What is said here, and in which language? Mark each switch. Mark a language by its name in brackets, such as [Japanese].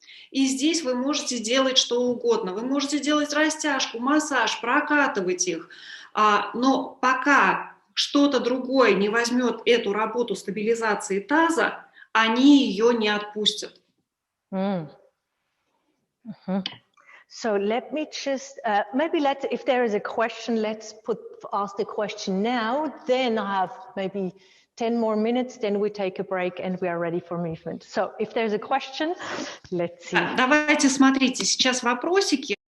[Russian] И здесь вы можете делать что угодно. Вы можете делать растяжку, массаж, прокатывать их. Но пока что-то другое не возьмет эту работу стабилизации таза, они ее не отпустят. [English] So let me just, maybe if there is a question, let's ask the question now. Then I have maybe 10 more minutes, then we take a break and we are ready for movement. So if there's a question, let's see. [Russian] Давайте, смотрите, сейчас вопросики.